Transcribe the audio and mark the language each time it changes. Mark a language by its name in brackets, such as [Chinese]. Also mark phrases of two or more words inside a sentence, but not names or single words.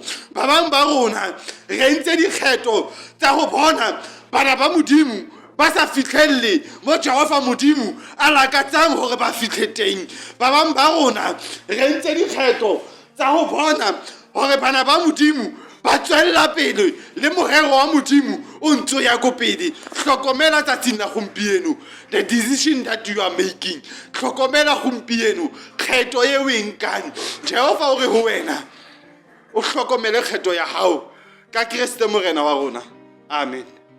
[Southern Sotho] Ba bang ba rona re entse dikgetho tsa ho bona bana ba Modimo ba sa fitlhelle mo Jehova Modimo a lakatsang hore ba fitlhe teng. Ba bang ba rona re entse dikgetho tsa ho bona hore bana ba Modimo ba tswella pele le morero wa Modimo o ntso ya go pele. Hlokomela tsatsing la gompieno [English] the decision that you are making. [Southern Sotho] Hlokomela gompieno kgetho e o e nkang. Jehova o re ho wena o hlokomele kgetho ya hao ka Kriste morena wa rona. Amen.